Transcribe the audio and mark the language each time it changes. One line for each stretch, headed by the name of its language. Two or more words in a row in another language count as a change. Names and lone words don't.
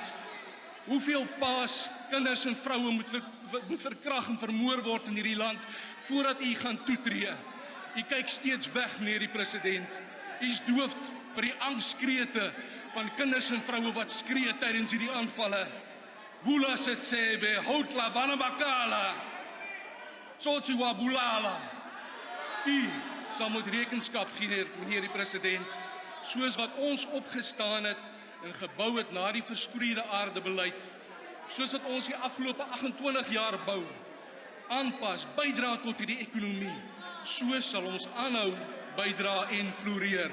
Afrikaans: Hoeveel paas, kinders en vroue moet verkrag en vermoor word in hierdie land voordat u gaan toetree? U kyk steeds weg, meneer die president. U is doof vir die angskrete van kinders en vroue wat skree tydens hierdie aanvalle.
Zulu: Vula setsebe, houtla banabakala, tsotsi wabulala.
Afrikaans: U sal moet rekenskap gee, meneer die president, soos wat ons opgestaan het en gebou het na die verskroeide aardebeleid, soos wat ons die afgelope 28 jaar bou, aanpas, bydra tot hierdie ekonomie, so sal ons aanhou bydra en floreer.